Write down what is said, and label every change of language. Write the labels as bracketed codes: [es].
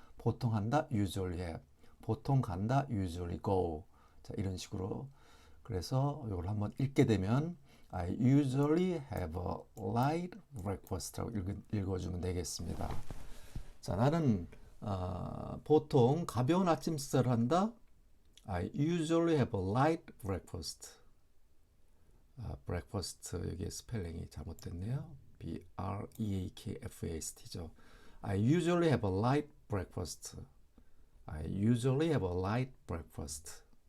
[ko] 보통 한다 [en] usually have, [ko] 보통 간다 [en] usually go. [ko] 자, 이런 식으로. 그래서 이걸 한번 읽게 되면 [en] I usually have a light breakfast [ko] 라고 읽어주면 되겠습니다. 자, 나는 보통 가벼운 아침 식사를 한다. [en] I usually have a light breakfast. [ko] breakfast 여기 스펠링이 잘못됐네요. [en] breakfast죠. I usually have a light breakfast. I usually have a light breakfast.